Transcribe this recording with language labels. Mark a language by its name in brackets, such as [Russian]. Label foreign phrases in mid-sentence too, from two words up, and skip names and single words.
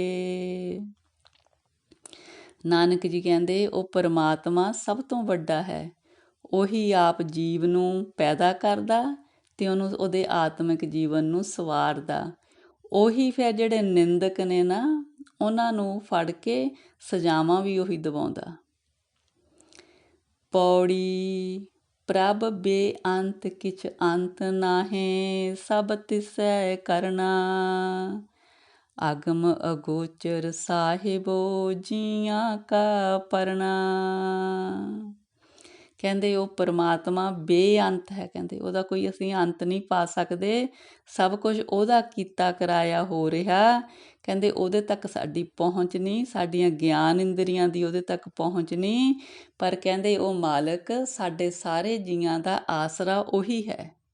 [Punjabi] ਨਾਨਕ ਜੀ ਕਹਿੰਦੇ ਉਹ ਪਰਮਾਤਮਾ ਸਭ ਤੋਂ ਵੱਡਾ ਹੈ, ਉਹੀ ਆਪ ਜੀਵ ਨੂੰ ਪੈਦਾ ਕਰਦਾ ਅਤੇ ਉਹਨੂੰ ਉਹਦੇ ਆਤਮਿਕ ਜੀਵਨ ਨੂੰ ਸਵਾਰਦਾ। ਉਹੀ ਫਿਰ ਜਿਹੜੇ ਨਿੰਦਕ ਨੇ ਨਾ ਉਹਨਾਂ ਨੂੰ ਫੜ ਕੇ ਸਜ਼ਾਵਾਂ ਵੀ ਉਹੀ ਦਿਵਾਉਂਦਾ। ਪਉੜੀ ਪ੍ਰਭ ਬੇਅੰਤ ਕਿਛ ਅੰਤ ਨਾਹੇ ਸਭ ਤਿਸੈ ਕਰਨਾ ਅਗਮ ਅਗੋਚਰ ਸਾਹਿਬੋ ਜੀਆਂ ਕਾ ਪਰਨਾ। ਕਹਿੰਦੇ ਉਹ ਪਰਮਾਤਮਾ ਬੇਅੰਤ ਹੈ। ਕਹਿੰਦੇ ਉਹਦਾ ਕੋਈ ਅਸੀਂ ਅੰਤ ਨਹੀਂ ਪਾ ਸਕਦੇ। ਸਭ ਕੁਝ ਉਹਦਾ ਕੀਤਾ ਕਰਾਇਆ ਹੋ ਰਿਹਾ। ਕਹਿੰਦੇ ਉਹਦੇ ਤੱਕ ਸਾਡੀ ਪਹੁੰਚ ਨਹੀਂ, ਸਾਡੀਆਂ ਗਿਆਨ ਇੰਦਰੀਆਂ ਦੀ ਉਹਦੇ ਤੱਕ ਪਹੁੰਚ ਨਹੀਂ, ਪਰ ਕਹਿੰਦੇ ਉਹ ਮਾਲਕ ਸਾਡੇ ਸਾਰੇ ਜੀਆਂ ਦਾ ਆਸਰਾ ਉਹੀ ਹੈ।